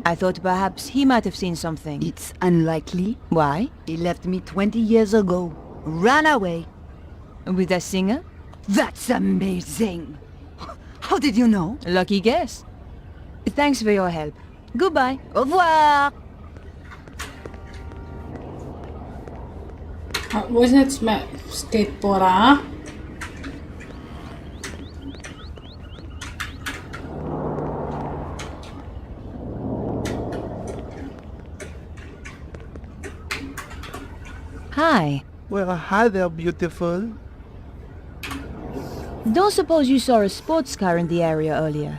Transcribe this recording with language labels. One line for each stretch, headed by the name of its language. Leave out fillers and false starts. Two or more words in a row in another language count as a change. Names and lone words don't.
English: I thought perhaps he might have seen something. It's unlikely. Why? He left me 20 years ago. Ran away. With a singer? That's amazing. How did you know? Lucky guess. Thanks for your help. Goodbye.
French: Au revoir.
German: Wo ist denn jetzt mein Skateboarder?
English: Hi. Well, hi there, beautiful. Don't suppose you saw a sports car in the area earlier?